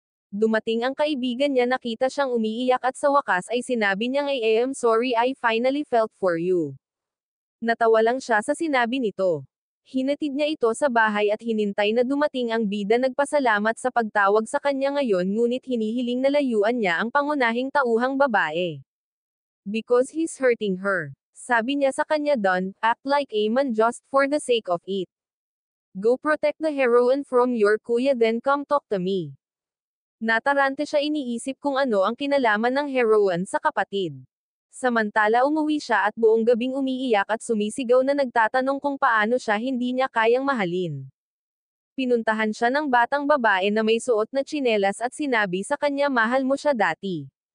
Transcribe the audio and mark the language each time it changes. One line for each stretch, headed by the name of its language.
Filipino: Dumating ang kaibigan niya nakita siyang umiiyak at sa wakas ay sinabi niyang
English: I am sorry I finally felt for you.
Filipino: Natawa lang siya sa sinabi nito. Hinatid niya ito sa bahay at hinintay na dumating ang bida nagpasalamat sa pagtawag sa kanya ngayon ngunit hinihiling na layuan niya ang pangunahing tauhang babae.
English: Because he's hurting her.
Filipino: Sabi niya sa kanya,
English: don't act like a man just for the sake of it. Go protect the heroine from your kuya then come talk to me.
Filipino: Natarante siya iniisip kung ano ang kinalaman ng heroine sa kapatid. Samantala umuwi siya at buong gabing umiiyak at sumisigaw na nagtatanong kung paano siya hindi niya kayang mahalin. Pinuntahan siya ng batang babae na may suot na tsinelas at sinabi sa kanya mahal mo siya dati.